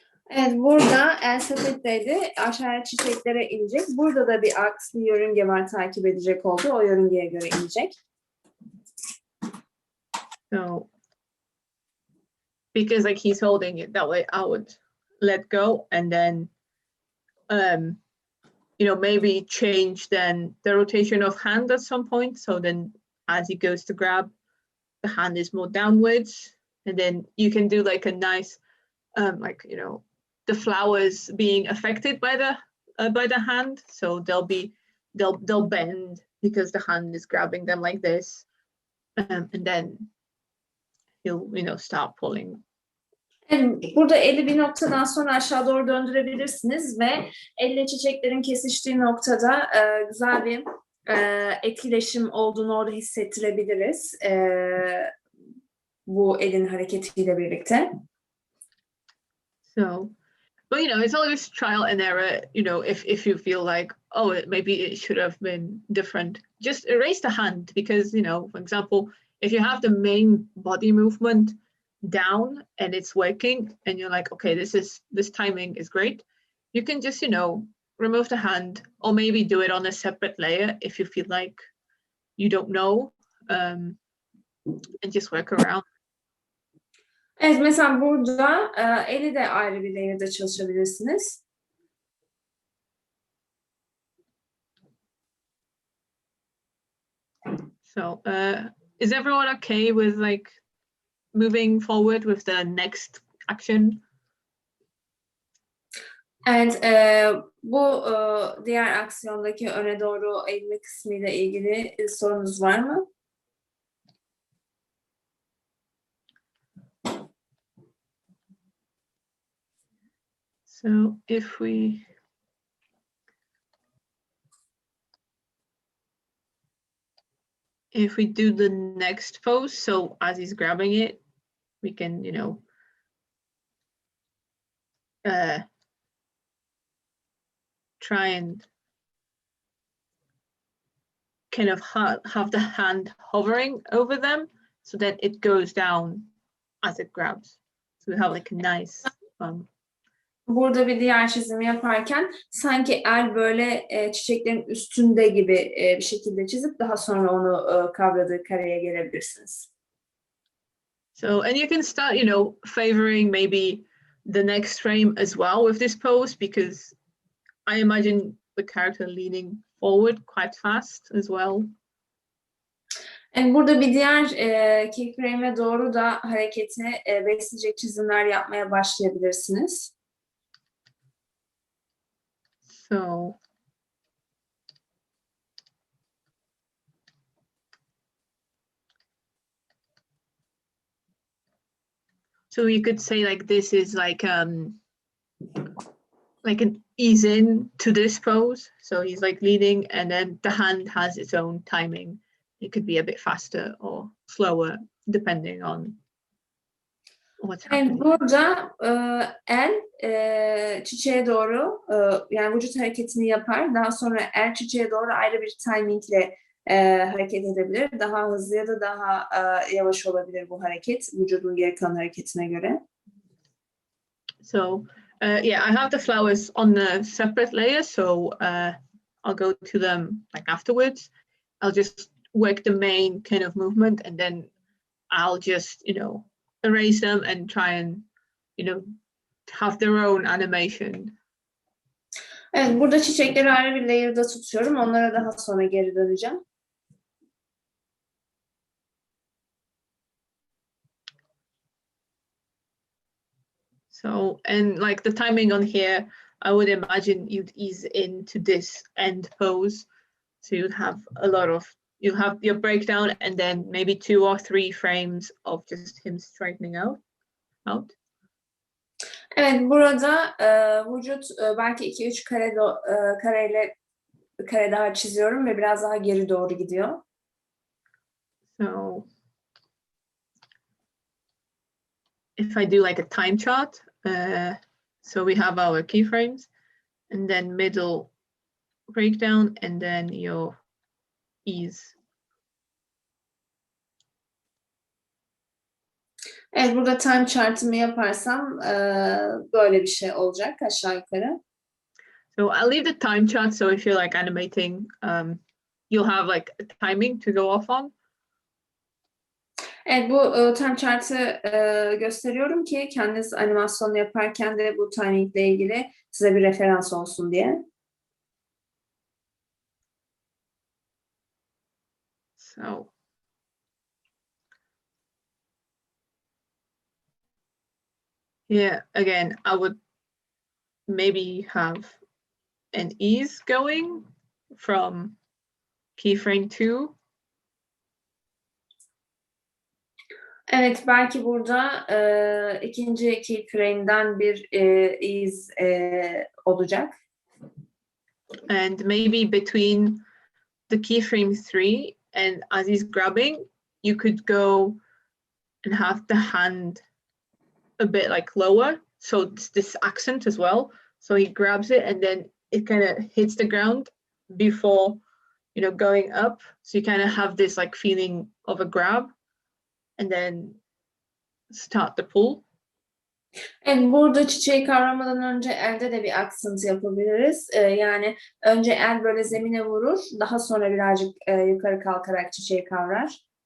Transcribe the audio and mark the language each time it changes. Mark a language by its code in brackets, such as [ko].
[tr] Evet, burada el sepetteydi. Aşağıya çiçeklere inecek. Burada da bir aks, bir yörünge var takip edecek oldu. O yörüngeye göre inecek. [en] So because like he's holding it that way, I would let go and then maybe change then the rotation of hand at some point. So then as he goes to grab, the hand is more downwards, and then you can do like a nice the flowers being affected by the hand. So they'll bend because the hand is grabbing them like this, and then he'll start pulling. [tr] Burada eli bir noktadan sonra aşağı doğru döndürebilirsiniz ve elle çiçeklerin kesiştiği noktada güzel bir etkileşim olduğunu orada hissettirebiliriz. Bu elin hareketiyle birlikte. [en] So, but it's always trial and error. If you feel like, oh, maybe it should have been different, just erase the hand because for example, if you have the main body movement down and it's working and you're like, okay, this timing is great, you can just remove the hand, or maybe do it on a separate layer if you feel like you don't know, and just work around. [tr] Evet, mesela burada eli de ayrı bir layer'da çalışabilirsiniz. [en] So is everyone okay with like moving forward with the next action? [tr] Evet, bu diğer aksiyondaki öne doğru eğilme kısmıyla ilgili sorunuz var mı? [en] So if we do the next pose, so as he's grabbing it, we can, try and kind of have the hand hovering over them so that it goes down as it grabs. So we have like a nice [tr] Burada bir diğer çizimi yaparken sanki el böyle çiçeklerin üstünde gibi bir şekilde çizip daha sonra onu kavradığı kareye gelebilirsiniz. [en] So, and you can start, favoring maybe the next frame as well with this pose, because I imagine the character leaning forward quite fast as well. [tr] Yani burada bir diğer keyframe'e doğru da hareketi besleyecek çizimler yapmaya başlayabilirsiniz. [en] So you could say like this is like an ease in to this pose. So he's like leading, and then the hand has its own timing. It could be a bit faster or slower depending on what's happening. [tr] Yani burada el çiçeğe doğru yani vücut hareketini yapar. Daha sonra el çiçeğe doğru ayrı bir timingle hareket edebilir. Daha hızlı ya da daha yavaş olabilir bu hareket vücudun geri kalan hareketine göre. [en] So yeah, I have the flowers on the separate layer, so I'll go to them like afterwards. I'll just work the main kind of movement, and then I'll just, erase them and try and, have their own animation. [tr] Evet, burada çiçekleri ayrı bir layer'da tutuyorum. Onlara daha sonra geri döneceğim. [en] So, and like the timing on here, I would imagine you'd ease into this end pose. So you'd have you'll have your breakdown and then maybe 2 or 3 frames of just him straightening out. [tr] Evet, burada vücut belki 2-3 kare daha çiziyorum ve biraz daha geri doğru gidiyor. [en] So if I do like a time chart, so we have our keyframes, and then middle breakdown, and then your ease. [tr] Evet, burada time chart'ımı yaparsam böyle bir şey olacak aşağı yukarı. [en] So I'll leave the time chart, so if you're like animating, you'll have like a timing to go off on. [tr] Evet, bu time chart'ı gösteriyorum ki kendiniz animasyonu yaparken de bu timingle ilgili size bir referans olsun diye. [en] So yeah, again, I would maybe have an ease going from keyframe 2. [tr] Evet, belki burada ikinci keyframe'den bir iz olacak. [en] And maybe between the keyframe 3 and as he's grabbing, you could go and have the hand a bit like lower. So it's this accent as well. So he grabs it and then it kind of hits the ground before, going up. So you kind of have this like feeling of a grab and then start the pull. [tr] Evet, burada çiçeği kavramadan önce elde de bir accent yapabiliriz. Yani önce el böyle zemine vurur, daha sonra birazcık yukarı kalkarak çiçeği kavrar.